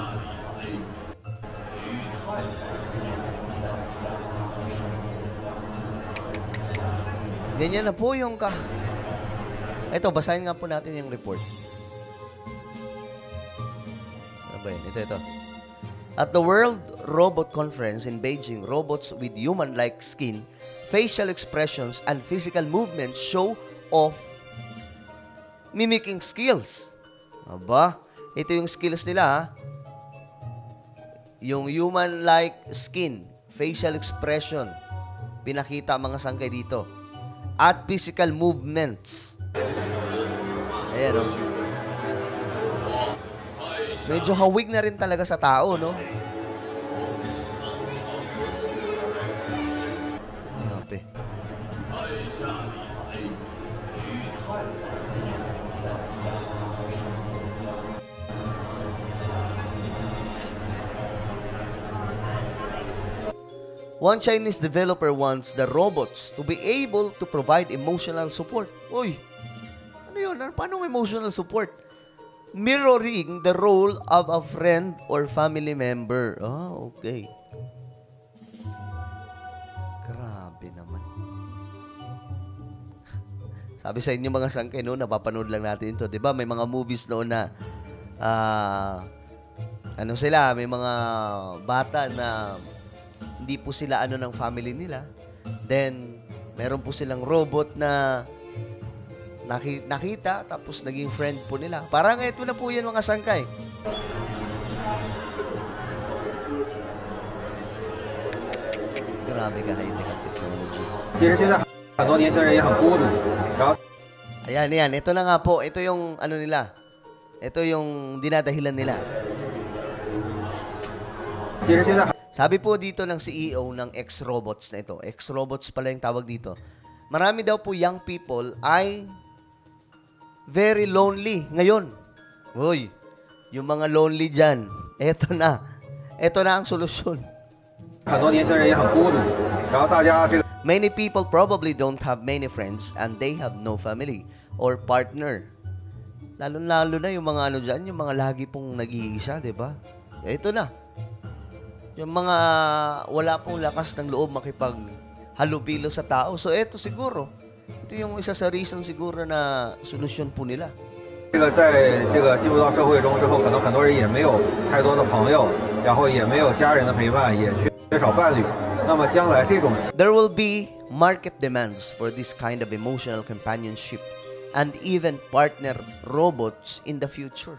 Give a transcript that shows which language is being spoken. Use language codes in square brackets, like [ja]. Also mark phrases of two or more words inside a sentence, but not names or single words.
[tl] Ganyan na po yung Ito, basahin nga po natin yung report. Ano ba yun? Ito. [en] At the World Robot Conference in Beijing, robots with human-like skin, facial expressions, and physical movements show off mimicking skills. [tl] Aba, ito yung skills nila, Yung [en] human-like skin, facial expression, [tl] pinakita mga sangkay dito. [en] At physical movements. [tl] Ayan, Medyo hawig na rin talaga sa tao, no? Grabe. [en] One Chinese developer wants the robots to be able to provide emotional support. [tl] Uy, ano yun? Paano [en] emotional support? Mirroring the role of a friend or family member. [tl] Okay. Grabe naman. Sabi sa inyo mga sangkay, napapanood lang natin ito. Diba? May mga movies noon na may mga bata na hindi po sila ano ng family nila. Then, meron po silang robot na nakita, tapos naging friend po nila. Parang ito na po yan mga sangkay. Grabe ka high-tech ang technology. [zh] 其实现在很多年轻人也很孤独，然后 [tl] Ayan. Ito na nga po. Ito yung ano nila. Ito yung dinadahilan nila. [zh] 其实现在 [tl] Sabi po dito ng CEO ng X-Robots na ito. X-Robots pala yung tawag dito. Marami daw po [en] young people [tl] ay [en] very lonely [tl] ngayon. Uy, yung mga lonely dyan, eto na. Eto na ang solusyon. [zh] 很多年轻人也很孤独，然后大家这个 [en] Many people probably don't have many friends and they have no family or partner. [tl] Lalo-lalo na yung mga ano dyan, yung mga lagi pong nag-iisa, di ba? Ito na. Yung mga wala pong lakas ng loob makipaghalubilo sa tao. So, eto siguro. Ito yung isa sa reason siguro na solusyon po nila. [zh] 这个在这个进入到社会中之后，可能很多人也没有太多的朋友，然后也没有家人的陪伴，也缺少伴侣。那么将来这种 [en] There will be market demands for this kind of emotional companionship and even partner robots in the future.